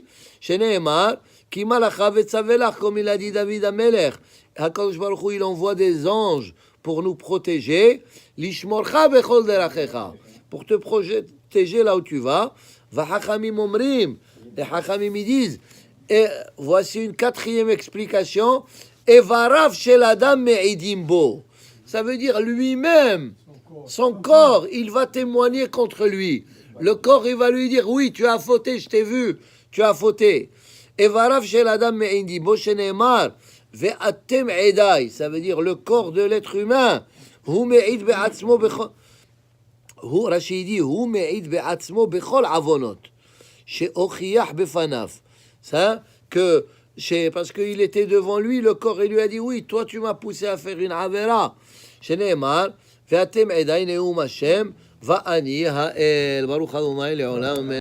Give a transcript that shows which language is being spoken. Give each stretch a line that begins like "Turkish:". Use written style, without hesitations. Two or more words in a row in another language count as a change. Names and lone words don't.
Hebrew: שנאמר, כי מלאכיו יצוה לך,
French: comme il a dit David Amelech.
Hebrew: הקדוש ברוך הוא,
French: il envoie des anges pour nous protéger.
Hebrew: לשמרך בכל דרכיך.
French: Pour te protéger là où tu vas.
Hebrew: וחכמים אומרים.
French: Les Hachamim ils disent, et voici une quatrième explication.
Hebrew: איבריו של אדם מעידים בו.
French: Ça veut dire lui-même, son corps, il va témoigner contre lui. Le corps, il va lui dire, oui, tu as fauté, je t'ai vu, tu as fauté.
Hebrew: איבריו של אדם מעידים בו שנאמר ואתם עדי.
French: Ça veut dire le corps de l'être humain.
Hebrew: הוא מעיד בעצמו בכל. Rashi dit, הוא מעיד בעצמו בכל עוונות. שהוכיח בפניו.
French: Ça, que, parce qu'il était devant lui, le corps, il lui a dit, oui, toi, tu m'as poussé à faire une avera.
Hebrew: שנאמר ואתם עדי נאם ה' ואני האל. ברוך ה' לעולם.